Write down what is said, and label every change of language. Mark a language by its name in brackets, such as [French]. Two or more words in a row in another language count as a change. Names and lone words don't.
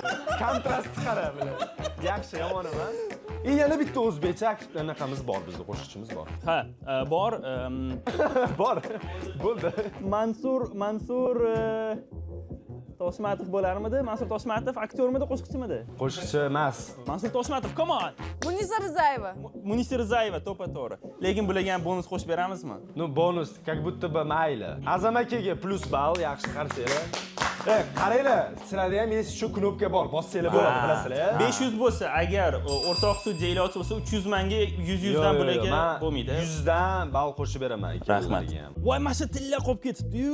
[Uzbek] Kontrast qara bilan. Yaxshi, yomon emas. Yana bitta o'zbekcha anaqamiz bor, bizda qo'shiqchimiz bor. Ha, bor. Bor. Bo'ldi. Mansur Toshmatov bo'larmidi? Mansur Toshmatov aktyormidi, qo'shiqchimidi? Qo'shiqchi emas. Mansur Toshmatov, [English] come on. [Uzbek] Munisa Rizayeva. Munisa Rizayeva to'g'ri. Lekin bularga ham bonus qo'shib beramizmi? [Russian] Ну, bonus, как будто бы mayli. [Uzbek] Azam akaga plus ball, yaxshi qarsanglar. Qaranglar, sizlarda ham esi shu knopka bor, bossanglar bo'ladi, bilasizlar. 500 bo'lsa, agar o'rtoq sudya iloji bo'lsa, 300 manga 100 dan bularga bo'lmaydi. 100 dan ball qo'shib beraman. Rahmat. Voy, mana shu tilla qolib ketibdi-yu.